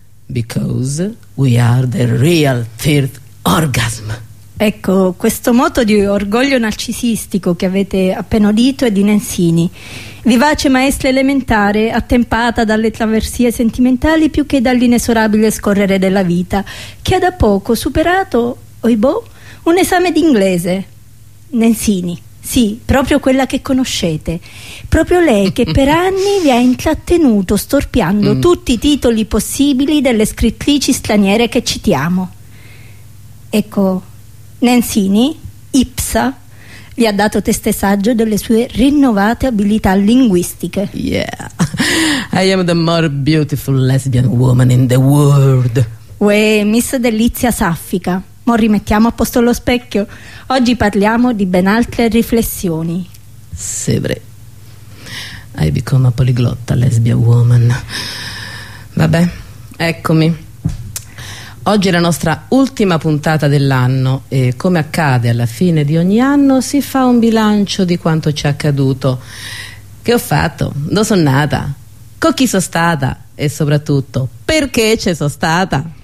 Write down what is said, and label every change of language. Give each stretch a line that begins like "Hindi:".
English: Because we are the real third orgasm.
Italian: Ecco, questo moto di orgoglio narcisistico che avete appena udito è di Nenzini. Vivace maestra elementare, attempata dalle traversie sentimentali più che dall'inesorabile scorrere della vita, che ha da poco superato, oibò, un esame d'inglese. Nenzini, sì, proprio quella che conoscete. Proprio lei che per anni vi ha intrattenuto storpiando tutti i titoli possibili delle scrittrici straniere che citiamo. Ecco, Nenzini, ipsa, gli ha dato teste saggio delle sue rinnovate abilità linguistiche.
English: Yeah, I am the more beautiful lesbian woman in the world.
Italian: Uè, Miss Delizia Saffica, mo rimettiamo a posto lo specchio. Oggi parliamo di ben altre riflessioni. Sì, vrai.
English: Hai become a poliglotta lesbian woman.
Italian: Vabbè, eccomi. Oggi è la nostra ultima puntata dell'anno e, come accade alla fine di ogni anno, si fa un bilancio di quanto ci è accaduto. Che ho fatto? Dove sono nata? Con chi sono stata? E soprattutto, perché ci sono stata?